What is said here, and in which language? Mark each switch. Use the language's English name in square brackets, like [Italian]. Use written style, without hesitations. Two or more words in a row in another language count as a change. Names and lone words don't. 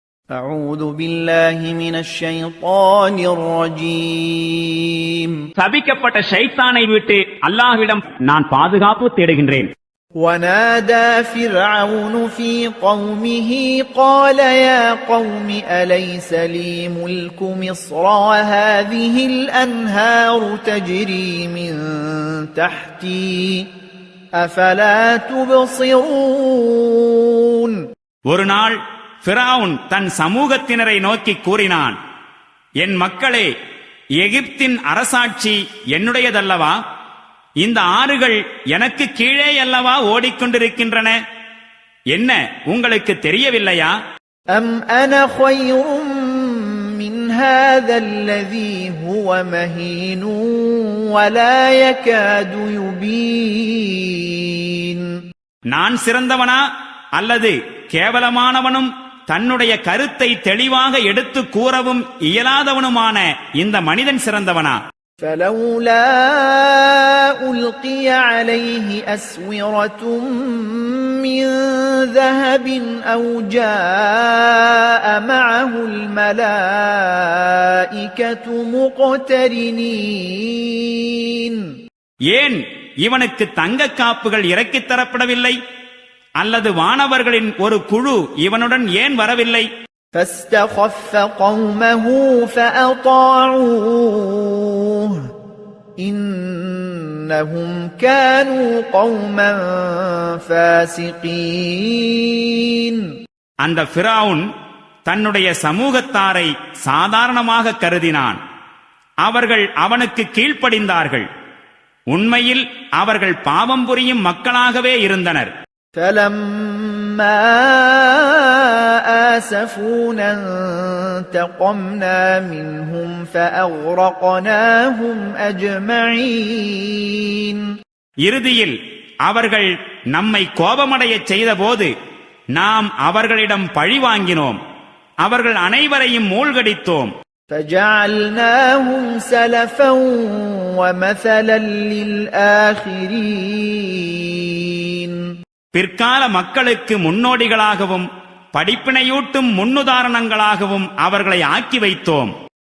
[Arabic] أعوذ بالله من الشيطان الرجيم [Tamil] சபிக்கப்பட்ட ஷைத்தானை விட்டு அல்லாஹ்விடம் நான் பாதுகாப்பு தேடுகின்றேன். [Arabic] ونادى فرعون في قومه قال يا قوم أليس لي ملك مصر وهذه الأنهار تجري من تحتي أفلا تبصرون. [Tamil] ஒரு நாள் ஃபிரவுன் தன் சமூகத்தினரை நோக்கி கூறினான், என் மக்களே, எகிப்தின் அரசாட்சி என்னுடையதல்லவா? இந்த ஆறுகள் எனக்கு கீழே அல்லவா ஓடிக்கொண்டிருக்கின்றன? என்ன உங்களுக்கு தெரியவில்லையா? [Arabic] أم أنا خير من هذا الذي هو مهين ولا يكاد يبين. [Tamil] நான் சிறந்தவனா அல்லது கேவலமானவனும் தன்னுடைய கருத்தை தெளிவாக எடுத்து கூறவும் இயலாதவனுமான இந்த மனிதன் சிறந்தவனா? [Arabic] فلولا ألقي عليه أسورة من ذهب أو جاء معه الملائكة مقترنين. [Tamil] ஏன் இவனுக்கு தங்க காப்புகள் இறக்கித் தரப்படவில்லை? அல்லது வானவர்களின் ஒரு குழு இவனுடன் ஏன் வரவில்லை? [Arabic] فاستخف قومه فأطاعوه إنهم كانوا قوما فاسقين. [Tamil] அந்த ஃபிரவுன் தன்னுடைய சமூகத்தாரை சாதாரணமாக கருதினான். அவர்கள் அவனுக்கு கீழ்ப்படிந்தார்கள். உண்மையில் அவர்கள் பாவம் புரியும் மக்களாகவே இருந்தனர். [Arabic] فَلَمَّا آسَفُونَا انتَقَمْنَا مِنْهُمْ فَأَغْرَقْنَاهُمْ أَجْمَعِينَ. [Tamil] இறுதியில் அவர்கள் நம்மை கோபமடையச் செய்தபோது நாம் அவர்களிடம் பழி வாங்கினோம். அவர்கள் அனைவரையும் மூழ்கடித்தோம். [Arabic] فَجَعَلْنَاهُمْ سَلَفًا وَمَثَلًا لِلْآخِرِينَ. [Tamil] பிற்கால மக்களுக்கு முன்னோடிகளாகவும் படிப்பினையூட்டும் முன்னுதாரணங்களாகவும் அவர்களை ஆக்கி வைத்தோம்.